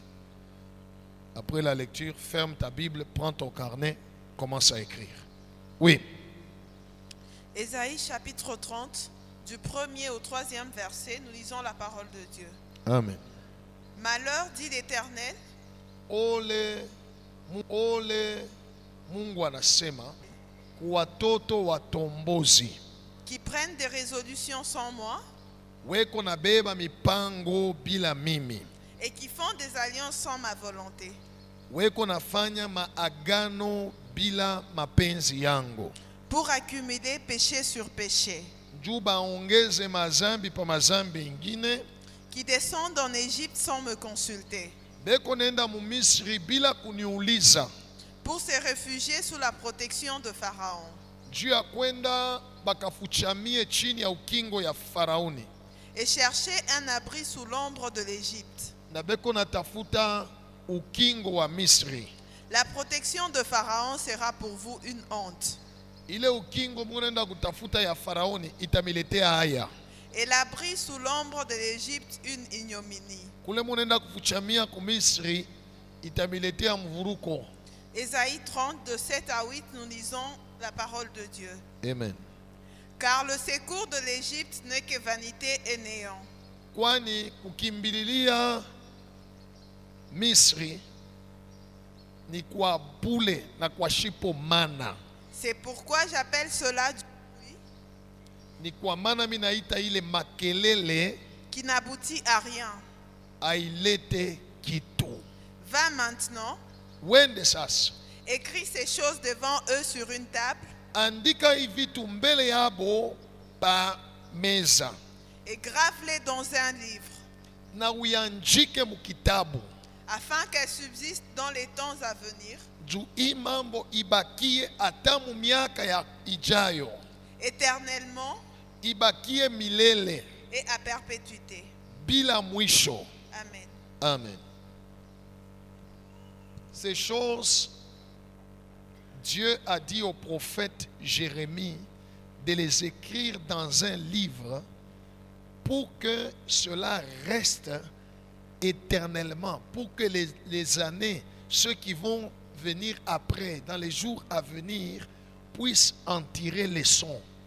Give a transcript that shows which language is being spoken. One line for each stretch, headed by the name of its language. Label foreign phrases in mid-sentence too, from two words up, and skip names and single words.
French: Après la lecture, ferme ta Bible, prends ton carnet, commence à écrire. Oui. Ésaïe chapitre 30, du 1er au 3e verset, nous lisons la parole de Dieu. Amen. Malheur, dit l'Éternel,
Swahili: Ole Mungu anasema kwa watoto watombozi
French: qui prennent des résolutions sans moi
Swahili: weko na beba mipango bila mimi,
French: et qui font des alliances sans ma volonté,
Swahili: weko nafanya maagano bila mapenzi yangu,
French: pour accumuler péché sur péché,
Swahili: juu baongeze mazambi pa mazambi ingine,
French: qui descendent en Égypte sans me consulter,
Swahili: beko nenda mu Misri bila kuniuliza.
French: pour se réfugier sous la protection de Pharaon.
Swahili: Juu ya kwenda bakafuchamie chini ya ukingo ya Faraoni.
French: Et chercher un abri sous l'ombre de l'Égypte.
Swahili: Na beko natafuta ukingo wa Misri.
French: La protection de Pharaon sera pour vous une honte.
Swahili: Ile ukingo munenda kutafuta ya Faraoni itamiletea haya.
French: Et l'abri sous l'ombre de l'Égypte une ignominie.
Swahili: Kule munenda kufuchamia ku Misri itamiletea mvuruko.
French: Ésaïe 30, de 7 à 8, nous lisons la parole de Dieu. Amen. Car le secours de l'Égypte n'est que vanité et néant.
Swahili: Kwani kukimbililia Misri ni kwa bule na kwa shipo mana.
French: C'est pourquoi j'appelle cela du bruit
Swahili: Ni kwa maana mimi naita ile makelele
French: qui n'aboutit à rien.
Swahili: ailete kitu.
French: Va maintenant,
Swahili: Wende sasa.
French: écris ces choses devant eux sur une table
Swahili: Andika hivi tu mbele yabo pa meza.
French: et grave-les dans un livre,
Swahili: Na uyanjike mukitabu.
French: afin qu'elles subsistent dans les temps à venir,
Swahili: Juu hii mambo ibakie hata mu miaka ya ijayo.
French: éternellement
Swahili: Ibakie milele
French: et à perpétuité.
Swahili: bila mwisho.
French: Amen. Amen. Ces choses, Dieu a dit au prophète Jérémie de les écrire dans un livre pour que cela reste éternellement, pour que les années, ceux qui vont venir après, dans les jours à venir, puissent en tirer les leçons.